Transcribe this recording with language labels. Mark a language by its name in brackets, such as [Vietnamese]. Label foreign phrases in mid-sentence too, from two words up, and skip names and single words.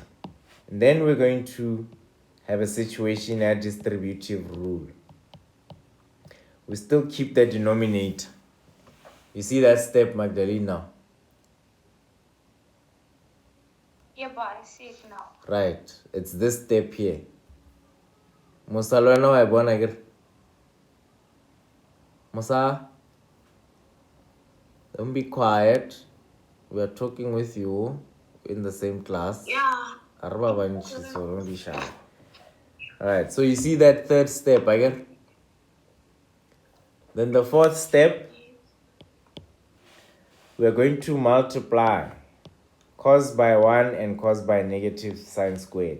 [English] And then we're going to have a situation at distributive rule. We still keep the denominator. You see that step, Magdalena? Yeah, but I see it now. Right. It's this step here. Musalwana wa bona ke. Musa, don't be quiet. We are talking with you in the same class. Yeah. Arba banchi, so don't be shy. Alright, so you see that third step, I guess. Then the fourth step, we are going to multiply cos by 1 and cos by negative sine squared.